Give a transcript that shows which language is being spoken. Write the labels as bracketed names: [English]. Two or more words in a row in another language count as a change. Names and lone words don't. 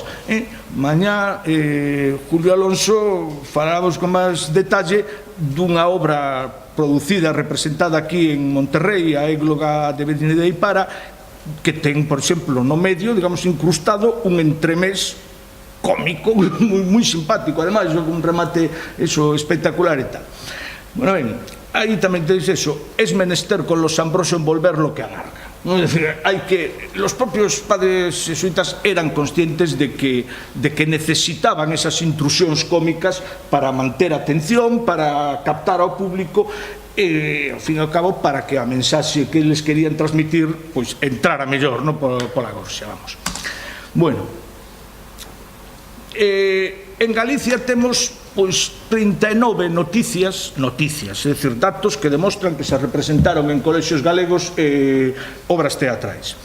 [Galician] Mañá Julio Alonso falamos con máis detalle dunha obra producida, representada aquí en Monterrey, a égloga de Medina de Ipara, que ten, por exemplo, no medio, digamos, incrustado un entremés cómico moi simpático, ademais, un remate espectacular e tal. [Spanish] Bueno, [Galician] ben, aí tamén [Spanish] tenéis eso, es menester con los Ambrosio envolver lo que amarga. Es decir, los propios padres jesuitas eran conscientes de que necesitaban esas [Galician] intrusións cómicas para manter atención, para captar ao público e, ao fin e ao cabo, para que a mensaxe que [Spanish] les querían [Galician] transmitir pois entrara mellor, non, pola gorxa, vamos. Bueno, en Galicia temos pois 39 noticias, é dicir, datos que demostran que se representaron en colexios galegos obras teatrais.